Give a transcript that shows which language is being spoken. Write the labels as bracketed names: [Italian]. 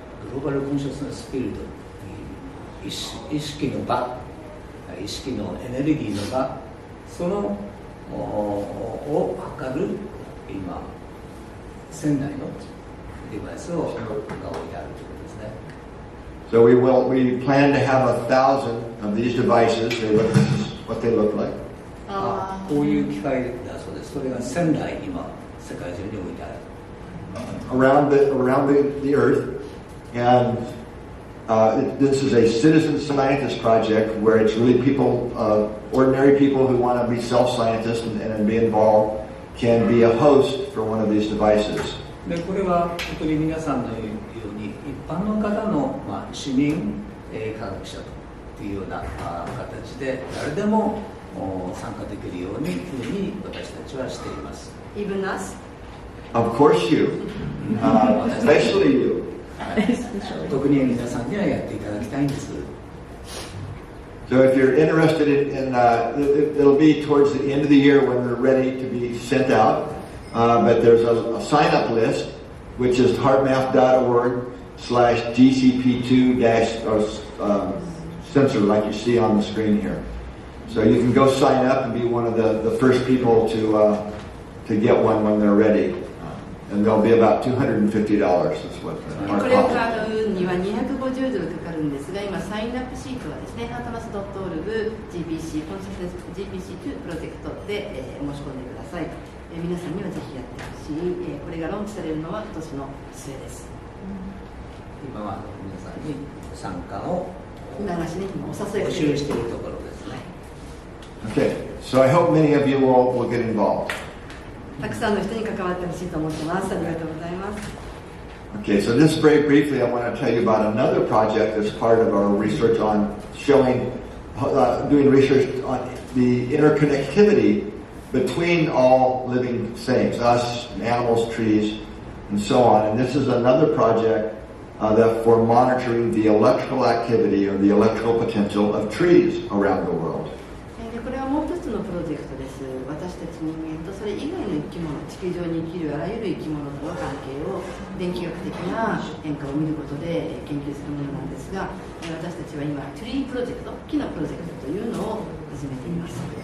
[Japanese] グローバルコンシャスネスフィールド、意識の場、意識のエネルギーの場、そのを測る今1000台のデバイスが置いてあるということですね。 [English] So we plan to have 1,000 of these devices. They look what they look like. [Japanese] こういう機械だそうです。それが1000台今世界中に置いてある。 [English] Around the earth, and this is a citizen scientist project where it's really people, ordinary people who want to be self-scientists and be involved can be a host for one of these devices. [Japanese] でこれは本当に皆さんのように一般の方の、市民、科学者というような形で誰でも参加できるように私たちはしています。 [English] Even us? Of course you, especially you. [Japanese] 特に皆さんにはやっていただきたいんです。 [English] So if you're interested in it'll be towards the end of the year when they're ready to be sent out. But there's a sign-up list, which is heartmath.org/GCP2- like you see on the screen here. So you can go sign up and be one of the first people to get one when they're ready. And they'll be about $250. That's what our [Japanese] これを [English] cost. [Japanese] 買うには250ドルかかるんですが、今サインアップシートはですね、heartmath.org GBC コンセプト GBC2 プロジェクトで、申し込んでください。皆さんにはぜひやってほしい、これがローンチされるのは今年の末です。今は皆さんに参加を今がしね、お誘い募集しているところですね。 [English] Okay, so I hope many of you will get involved. [Japanese] たくさんの人に関わってほしいと思ってます。ありがとうございます。 [English] Okay, so just very briefly, I want to tell you about another project that's part of our research on showing, doing research on the interconnectivity between all living things, us, animals, trees, and so on. And this is another project that for monitoring the electrical activity or the electrical potential of trees around the world. [Japanese] これはもう一つのプロジェクトです。私たち人間とそれ以外の生き物、地球上に生きるあらゆる生き物との関係を電気学的な変化を見ることで研究するものなんですが、私たちは今トリープロジェクト、木のプロジェクトというのを始めています。